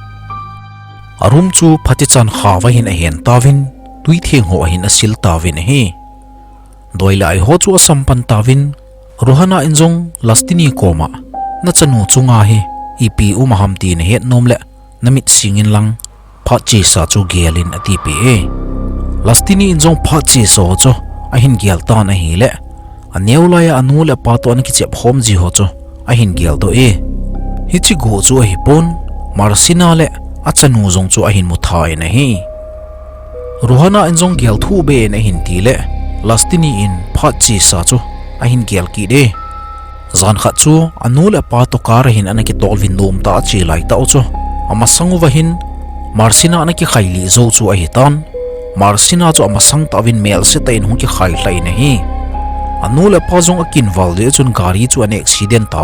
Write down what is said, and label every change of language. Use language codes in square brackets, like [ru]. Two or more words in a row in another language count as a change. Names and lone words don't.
[tcz] arum chu phati chan khawa hin a hen tawin tui theng ho hin a sil tawin hi doilai ho chu sampan tawin ruhana injong lastini koma na chanu chunga hi ipi umaham tin het nom le namit singin lang pha chi sa chu gelin ati pe lastini injong pha chi so cho a hin gel ta na hi le aneulaya anu le pa to an ki chep hom ji ho cho a hin gel do hi chi go chu a hi pon marsina le achanu zong chu a hin mu thai na hi ruhana injong gel thu be na hin ti le lastini in pha chi sa chu a hin gel ki de zan kha chu anu le pa to kar hin an ki tol vin dum ta chi lai ta chu ama sangu wa hin marsina an ki khaili zo chu a hi tan marsina chu ama sang ta win mel se ta in hu ki khai lai na hi anu le pa zong a kin wal de chun gari chu an accident ta